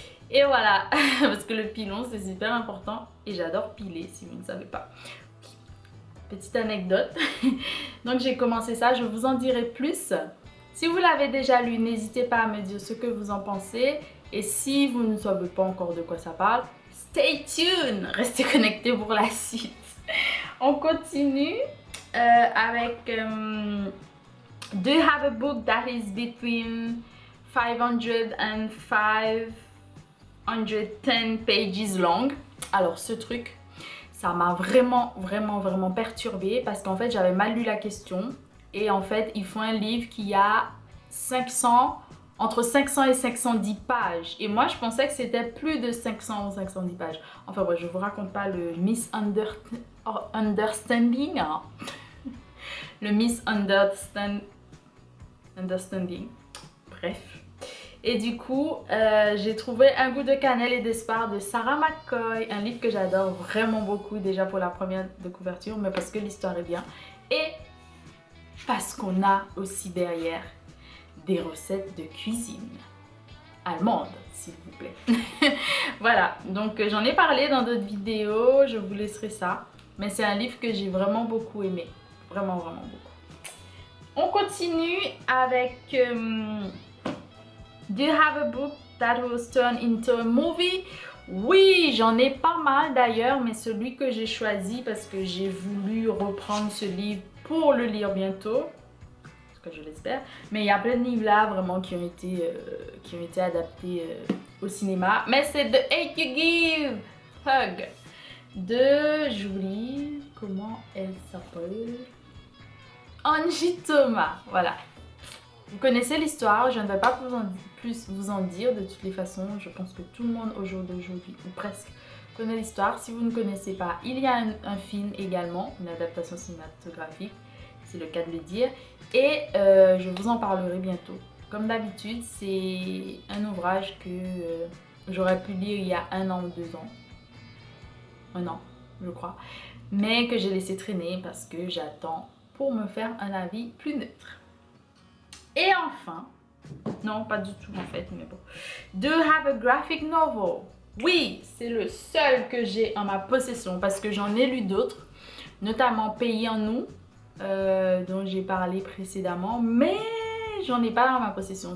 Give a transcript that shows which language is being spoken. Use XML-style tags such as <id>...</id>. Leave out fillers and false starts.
<fr>Et voilà, parce que le pilon c'est super important et j'adore piler si vous ne savez pas. Petite anecdote. Donc j'ai commencé ça, je vous en dirai plus. Si vous l'avez déjà lu, n'hésitez pas à me dire ce que vous en pensez. Et si vous ne savez pas encore de quoi ça parle,</fr> <en>stay tuned,</en> <fr>restez connectés pour la suite. On continue avec...</fr> <en>Do you have a book that is between 500 and 510 pages long?</en> <fr>Alors ce truc, ça m'a vraiment perturbée parce qu'en fait j'avais mal lu la question et en fait il faut un livre qui a entre 500 et 510 pages et moi je pensais que c'était plus de 500 ou 510 pages. Enfin bref, je vous raconte pas le misunderstanding, hein. Le misunderstanding, bref. Et du coup, j'ai trouvé Un goût de cannelle et d'espoir de Sarah McCoy, un livre que j'adore vraiment beaucoup, déjà pour la première de couverture, mais parce que l'histoire est bien et parce qu'on a aussi derrière des recettes de cuisine allemande, s'il vous plaît. Voilà, donc j'en ai parlé dans d'autres vidéos, je vous laisserai ça, mais c'est un livre que j'ai vraiment beaucoup aimé. Vraiment, vraiment beaucoup. On continue avec</fr> <en>Do you have a book that was turned into a movie?</en> <fr>Oui, j'en ai pas mal d'ailleurs, mais celui que j'ai choisi parce que j'ai voulu reprendre ce livre pour le lire bientôt, ce que je l'espère. Mais il y a plein de livres là vraiment qui ont été adaptés au cinéma. Mais c'est The Hate You Give Hug de, j'oublie comment elle s'appelle, Angie Thomas. Voilà. Vous connaissez l'histoire, je ne vais pas plus vous en dire. De toutes les façons, je pense que tout le monde au jour d'aujourd'hui, ou presque, connaît l'histoire. Si vous ne connaissez pas, il y a un film également, une adaptation cinématographique, c'est le cas de le dire. Et je vous en parlerai bientôt. Comme d'habitude, c'est un ouvrage que j'aurais pu lire il y a 1 an ou 2 ans. 1 an, je crois. Mais que j'ai laissé traîner parce que j'attends pour me faire un avis plus neutre. Et enfin, non pas du tout en fait, mais bon.</fr> <en>Do you have a graphic novel?</en> <fr>Oui, c'est le seul que j'ai en ma possession parce que j'en ai lu d'autres, notamment Pays en nous, dont j'ai parlé précédemment, mais j'en ai pas en ma possession.</fr>